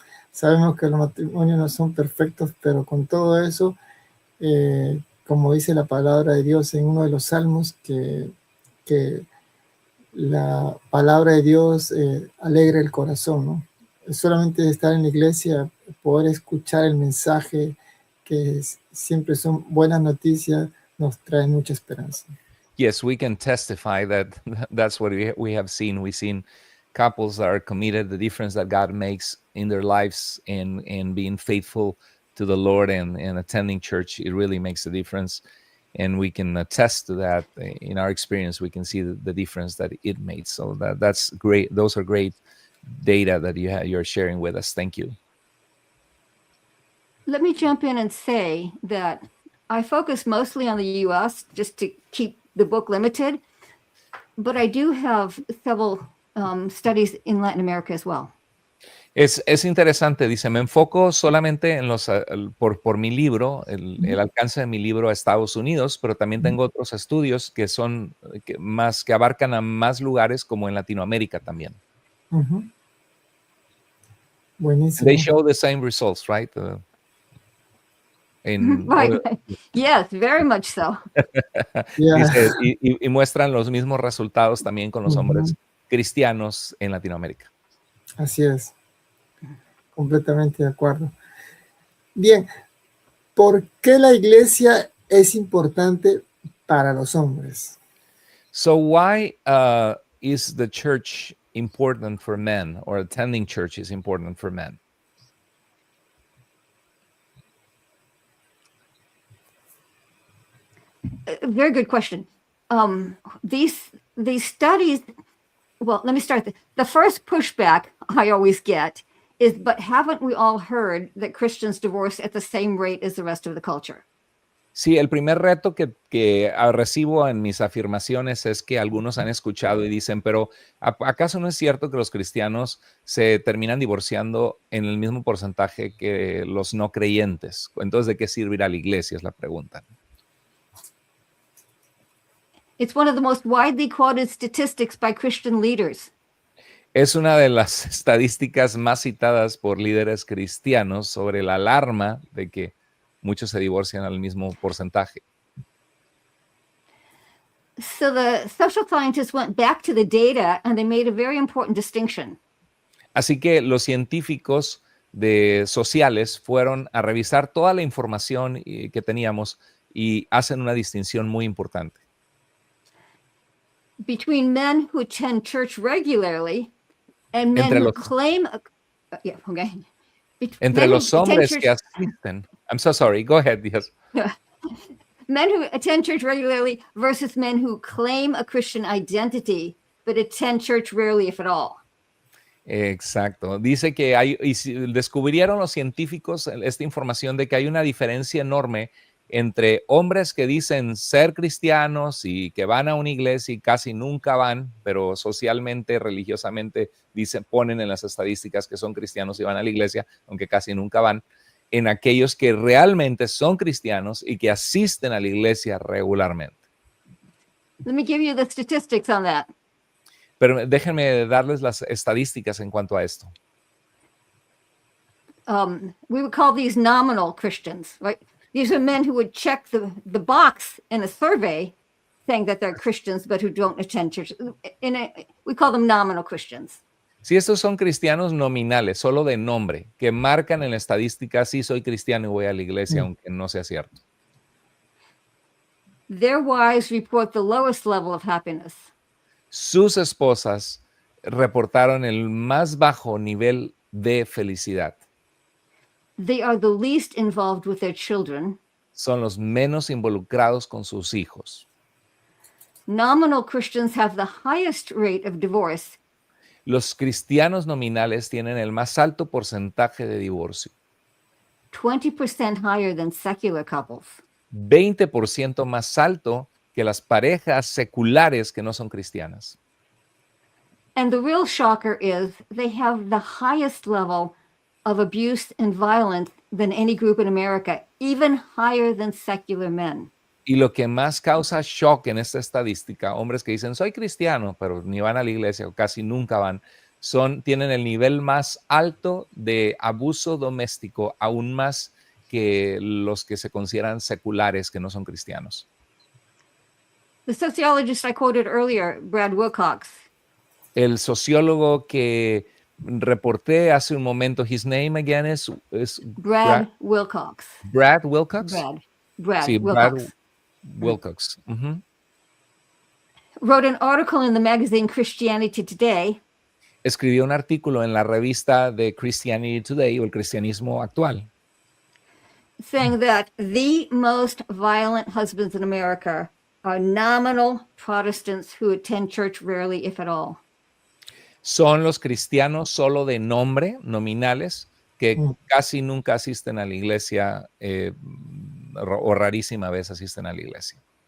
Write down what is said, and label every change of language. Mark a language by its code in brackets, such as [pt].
[es] Sabemos que los matrimonios no son perfectos, pero con todo eso, como dice la palabra de Dios en uno de los salmos, que la palabra de Dios alegra el corazón, ¿no? Solamente estar en la iglesia, poder escuchar el mensaje, que siempre son buenas noticias, nos trae mucha esperanza. [en] Yes, we can testify that that's what we have seen. We've seen couples that are committed, the difference that God makes in their lives and being faithful to the Lord and attending church. It really makes a difference. And we can attest to that in our experience. We can see the difference that it made. So that's great. Those are great data that you're sharing with us. Thank you. Let me jump in and say that I focus mostly on the US just to keep the book limited, but I do have several studies in Latin America as well. [es] Es interesante, dice, me enfoco solamente en por mi libro, el alcance de mi libro a Estados Unidos, pero también tengo otros estudios que son que abarcan a más lugares como en Latinoamérica también. Buenísimo. [en] They show the same results, right? Right. Yes, very much so. [es] Dice, y muestran los mismos resultados también con los hombres cristianos en Latinoamérica. Así es. Completamente de acuerdo. Bien, ¿por qué la iglesia es importante para los hombres? [en] So why is the church important for men, or attending church is important for men? Very good question. These studies, well, let me start. The first pushback I always get is, but haven't we all heard that Christians divorce at the same rate as the rest of the culture? [es] Sí, el primer reto que recibo en mis afirmaciones es que algunos han escuchado y dicen, pero ¿acaso no es cierto que los cristianos se terminan divorciando en el mismo porcentaje que los no creyentes? Entonces, ¿de qué sirve ir a la iglesia? Es la pregunta. [en] It's one of the most widely quoted statistics by Christian leaders. [es] Es una de las estadísticas más citadas por líderes cristianos sobre la alarma de que muchos se divorcian al mismo porcentaje. [en] So the social scientists went back to the data and they made a very important distinction. [es] Así que los científicos sociales fueron a revisar toda la información que teníamos y hacen una distinción muy importante. [en] between men who attend church regularly and men [es] Entre [en] who [es] los- [en] claim, yeah, okay. [es] Entre [en] Men who [es] los [en] attend [es] hombres [en] church- [es] que asisten. [en] I'm so sorry. Go ahead, yes. Men who attend church regularly versus men who claim a Christian identity but attend church rarely, if at all. [es] Exacto. Dice que hay, y descubrieron los científicos esta información de que hay una diferencia enorme entre hombres que dicen ser cristianos y que van a una iglesia y casi nunca van, pero socialmente, religiosamente, ponen en las estadísticas que son cristianos y van a la iglesia, aunque casi nunca van, en aquellos que realmente son cristianos y que asisten a la iglesia regularmente. [en] Let me give you the statistics on that. [es] Pero déjenme darles las estadísticas en cuanto a esto. [en] We would call these nominal Christians, right? These are men who would check the box in a survey saying that they're Christians, but who don't attend church. We call them nominal Christians. [es] Si estos son cristianos nominales, solo de nombre, que marcan en la estadística, sí soy cristiano y voy a la iglesia, aunque no sea cierto. [en] Their wives report the lowest level of happiness. [es] Sus esposas reportaron el más bajo nivel de felicidad. [en] They are the least involved with their children. [es] Son los menos involucrados con sus hijos. [en] Nominal Christians have the highest rate of divorce. [es] Los cristianos nominales tienen el más alto porcentaje de divorcio. [en] 20% higher than secular couples. [es] 20% más alto que las parejas seculares que no son cristianas. [en] And the real shocker is they have the highest level of abuse and violence than any group in America, even higher than secular men. [es] Y lo que más causa shock en esta estadística, hombres que dicen soy cristiano, pero ni van a la iglesia o casi nunca van, tienen el nivel más alto de abuso doméstico, aún más que los que se consideran seculares, que no son cristianos. [en] The sociologist I quoted earlier, Brad Wilcox, [es] El sociólogo que reporté hace un momento, [en] his name again is Brad Wilcox. Brad Wilcox. Brad [es] Sí, [en] Wilcox. [es] Brad Wilcox. Ujú. [en] Wrote an article in the magazine Christianity Today [es] Escribió un artículo en la revista de Christianity Today o el Cristianismo Actual, [en] saying that the most violent husbands in America are nominal Protestants who attend church rarely, if at all. [es] son los cristianos solo de nombre, nominales, que casi nunca asisten a la iglesia o rarísima vez asisten a la iglesia.